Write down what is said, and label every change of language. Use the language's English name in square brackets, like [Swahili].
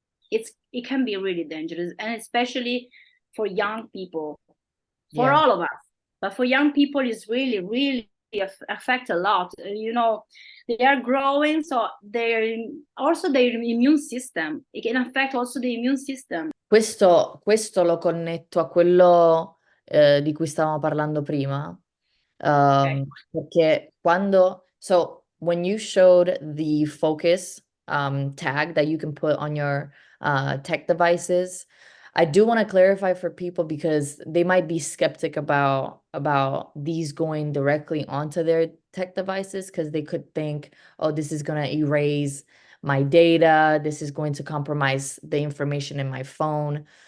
[English] It can be really dangerous, and especially for young people, for Yeah. all of us. But for young people, it's really, really affect a lot. They are growing, so their immune system. It can affect also the immune system. [Italian] Questo lo connetto a quello di cui stavamo parlando prima. [English] Okay. [Italian] Perché [English] so when you showed the focus tag that you can put on your tech devices, I do want to clarify for people because they might be skeptic about these going directly onto their tech devices because they could think, oh, this is going to erase my data, this is going to compromise the information in my phone.